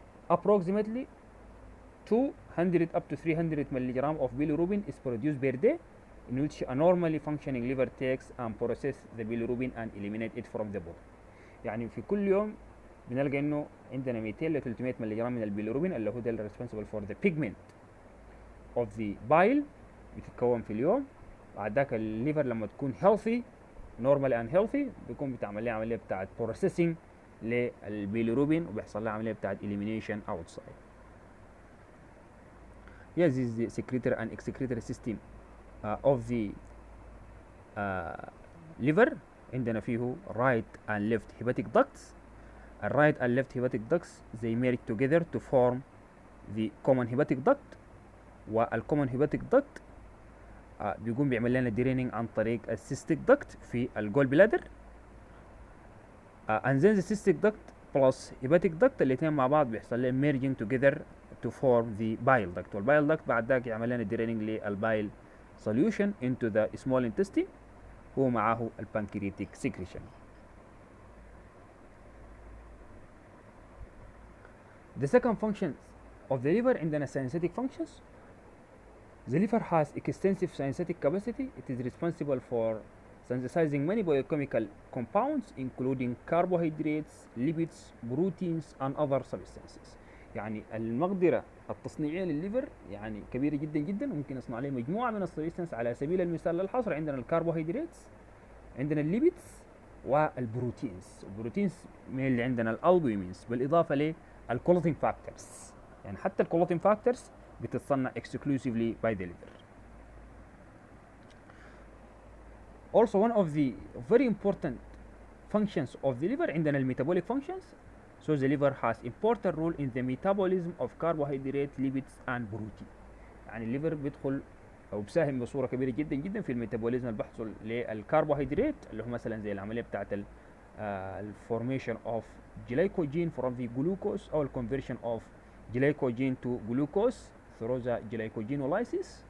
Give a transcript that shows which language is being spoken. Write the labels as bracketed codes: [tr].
[en] Approximately 200 up to 300 milligram of bilirubin is produced per day, in which a normally functioning liver takes and processes the bilirubin and eliminate it from the body. [ar] يعني في كل يوم بنلقى انه عندنا 200 ل 300 ملغ من البيليروبين اللي هو ده [en] responsible for the pigment of the bile [ar] بتتكون في اليوم. بعد ذاك الليفر لما تكون healthy [en] normally and healthy [ar] بيكون بتعمل لها عمليه بتاعت processing للبيليروبين وبيحصل لها عمليه بتاعت elimination outside. [en] Yes, this is the secretory and excretory system of the liver. [ar] عندنا فيه [en] right and left hepatic ducts. The right and left hepatic ducts they merge together to form the common hepatic duct. [ar] والcommon hepatic duct بيقوم بيعمل لنا draining عن طريق الcystic duct في الجول بلادر. [en] And then the cystic duct plus hepatic duct [ar] الاثنين مع بعض بيحصل لهم [en] merging together to form the bile duct. [ar] والبايل duct بعد ذاك يعمل لنا draining للبايل solution [en] into the small intestine [ar] ومعه البانكرياتيك secretion. [en] The second function of the liver عندنا synthetic functions. The liver has extensive synthetic capacity. It is responsible for synthesizing many biochemical compounds including carbohydrates, lipids, proteins and other substances. [ar] يعني المقدرة التصنيعية للليفر يعني كبيرة جدا جدا، ممكن نصنع عليه مجموعة من السبستانس. على سبيل المثال للحصر عندنا الكربوهيدرات، عندنا الليبيدز والبروتينز. البروتينز من اللي عندنا الالبومينز بالاضافة للكلوتين فاكتورز، يعني حتى الكلوتين فاكتورز بتتصنع [en] exclusively by the liver. Also one of the very important functions of the liver [ar] عندنا الميتابوليك [en] functions. So the liver has important role in the metabolism of carbohydrate, lipids and protein. [ar] يعني الليفر بيدخل او بيساهم بصوره كبيره جدا جدا في الميتابوليزم اللي بيحصل للكربوهيدرات اللي هو مثلا زي العمليه بتاعت الفورميشن اوف جلايكوجين [en] from the glucose [ar] او الكونفرشن اوف جلايكوجين to glucose [en] through the glycogenolysis.